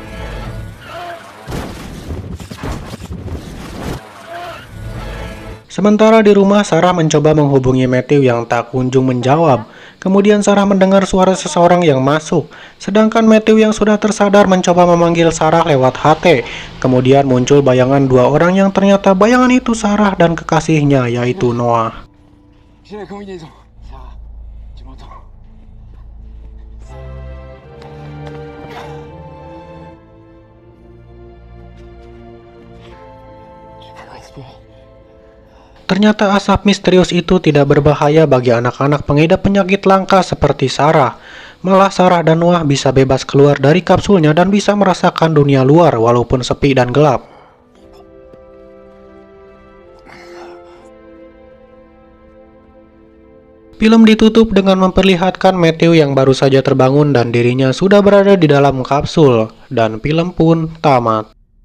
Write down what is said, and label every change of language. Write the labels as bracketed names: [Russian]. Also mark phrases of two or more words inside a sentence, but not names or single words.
[Indonesian] Sementara di rumah, Sarah mencoba menghubungi Matthew yang tak kunjung menjawab. Kemudian Sarah mendengar suara seseorang yang masuk. Sedangkan Matthew yang sudah tersadar mencoba memanggil Sarah lewat HT. Kemudian muncul bayangan dua orang yang ternyata bayangan itu Sarah dan kekasihnya, yaitu Noah. [French] J'ai la combinaison. Sarah, tu m'entends? Tu peux respirer. [Indonesian] Ternyata asap misterius itu tidak berbahaya bagi anak-anak pengidap penyakit langka seperti Sarah. Malah Sarah dan Noah bisa bebas keluar dari kapsulnya dan bisa merasakan dunia luar walaupun sepi dan gelap. Film ditutup dengan memperlihatkan Matthew yang baru saja terbangun dan dirinya sudah berada di dalam kapsul, dan film pun tamat.